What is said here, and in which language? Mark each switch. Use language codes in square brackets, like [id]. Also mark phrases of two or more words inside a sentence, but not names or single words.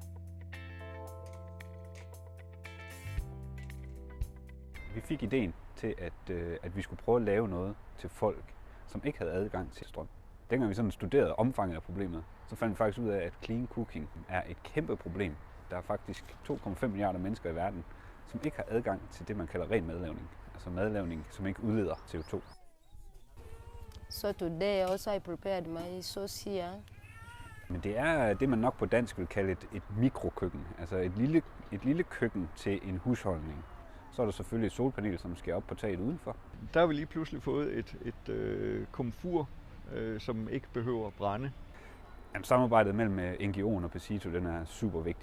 [da] Vi fik ideen til, at vi skulle prøve at lave noget til folk, som ikke havde adgang til strøm. Dengang vi sådan studerede omfanget af problemet, så fandt vi faktisk ud af, at [en] clean cooking [da] er et kæmpe problem. Der er faktisk 2,5 milliarder mennesker i verden, som ikke har adgang til det, man kalder ren madlavning. Altså madlavning, som ikke udleder CO2. [en] So today also I prepared my sauce here. [da] Men det er det, man nok på dansk vil kalde et mikrokøkken. Altså et lille køkken til en husholdning. Så er der selvfølgelig et solpanel, som skal op på taget udenfor. Der har vi lige pludselig fået et komfur, som ikke behøver at brænde. Jamen, samarbejdet mellem NGO'en og Pacito, den er super vigtig.